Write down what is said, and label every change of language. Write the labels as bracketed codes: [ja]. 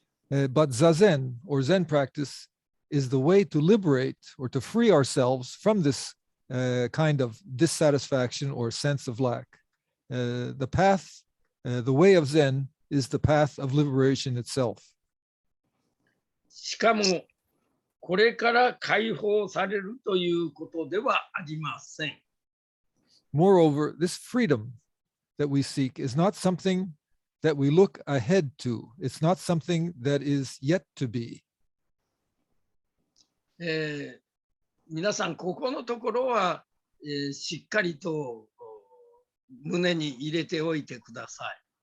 [en] But Zazen or Zen practice is the way to liberate or to free ourselves from this kind of dissatisfaction or sense of lack. The path, the way of Zen is the path of liberation itself. [ja] しかも、これから解放されるということではありません。 [en] Moreover, this freedom that we seek is not something that we look ahead to. It's not something that is yet to be. [ja] 皆さん、ここのところは、しっかりと胸に入れておいてください。